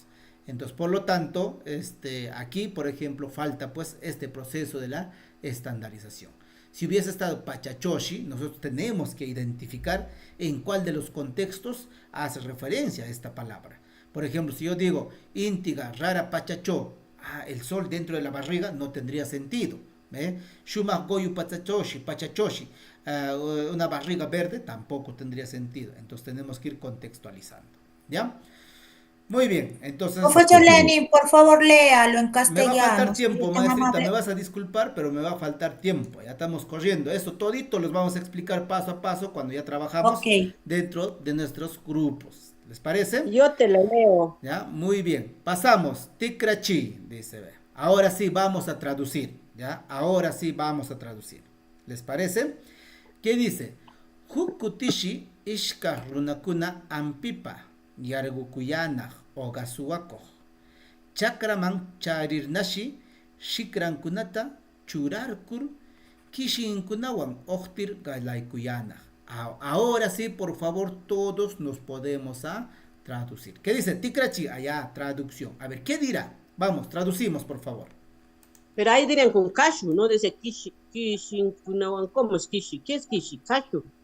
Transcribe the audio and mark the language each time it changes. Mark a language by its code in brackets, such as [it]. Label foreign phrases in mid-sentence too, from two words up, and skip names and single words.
[es] Entonces, por lo tanto, aquí, por ejemplo, falta pues este proceso de la estandarización. Si hubiese estado Pachachoshi, nosotros tenemos que identificar en cuál de los contextos hace referencia a esta palabra. Por ejemplo, si yo digo [qu] íntiga, rara, Pachachó, [es] el sol dentro de la barriga, no tendría sentido. [qu] Shumak goyu Pachachoshi, [es] una barriga verde, tampoco tendría sentido. Entonces tenemos que ir contextualizando. ¿Ya? Muy bien, entonces... Profesor Lenin, por favor, léalo en castellano. Me va a faltar tiempo, maestrita, me vas a disculpar, pero me va a faltar tiempo. Ya estamos corriendo. Eso todito los vamos a explicar paso a paso cuando ya trabajamos dentro de nuestros grupos. ¿Les parece? Yo te lo leo. Ya, muy bien. Pasamos. Tikrachi, dice. Ahora sí vamos a traducir. Ya, ahora sí vamos a traducir. ¿Les parece? ¿Qué dice? [qu] Hukutishi ishka runakuna ampipa. Yargukuyanaj ogasuwako chakraman charirnashi shikrankunata churarkur kishinkunawan oktir galaykuyanaj. [es] Ahora sí, por favor, todos nos podemos traducir. ¿Qué dice? Tikrachi, allá, traducción. A ver, ¿qué dirá? Vamos, traducimos, por favor. Pero ahí dirían con kashu, ¿no? Dice kishinkunawan. ¿Cómo es kishi? ¿Qué es kishi? Kashu.